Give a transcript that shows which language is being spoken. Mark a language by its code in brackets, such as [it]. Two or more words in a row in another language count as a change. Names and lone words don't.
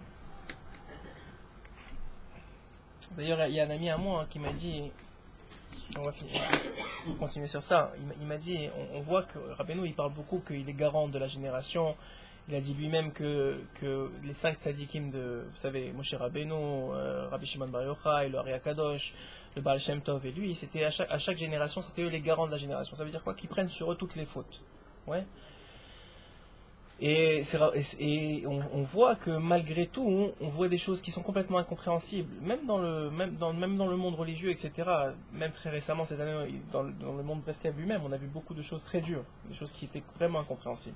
[fr] D'ailleurs, il y a un ami à moi qui m'a dit, on va continuer sur ça, il m'a dit, on voit que Rabbeinu, il parle beaucoup qu'il est garant de la génération. Il a dit lui-même que les 5 tzadikim de, vous savez, Moshe Rabbeinu, Rabbi Shimon Bar Yochai, le Ari Akadosh, le Baal Shem Tov et lui, c'était à chaque génération, c'était eux les garants de la génération. Ça veut dire quoi? Qu'ils prennent sur eux toutes les fautes. Ouais. Et on voit que malgré tout, on voit des choses qui sont complètement incompréhensibles, même dans le monde religieux, etc. Même très récemment, cette année, dans le monde Breslev lui-même, on a vu beaucoup de choses très dures, des choses qui étaient vraiment incompréhensibles.